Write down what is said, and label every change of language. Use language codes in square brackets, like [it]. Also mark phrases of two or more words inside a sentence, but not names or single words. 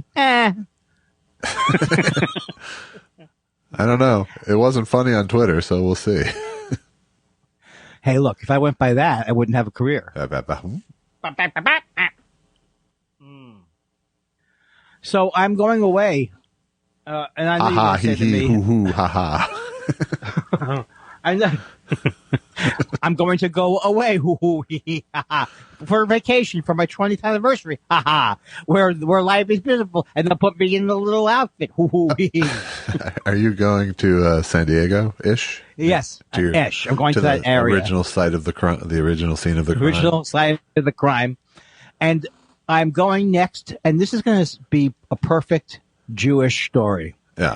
[en] I don't know. It wasn't funny on Twitter, so we'll see. Hey, look, if I went by that, I wouldn't have a career. So I'm going away. And I know ha you're hee hee hoo hoo ha ha. I'm going to go away, hoo hoo hee hee ha ha, for vacation for my 20th anniversary, ha ha, where life is beautiful, and they'll put me in a little outfit, hoo hoo hee hee. Are you going to San Diego ish? Yes, ish. I'm going to that area. Original site of the crime, the original scene of the crime. Original site of the crime, and I'm going next, and this is going to be a perfect Jewish story. Yeah.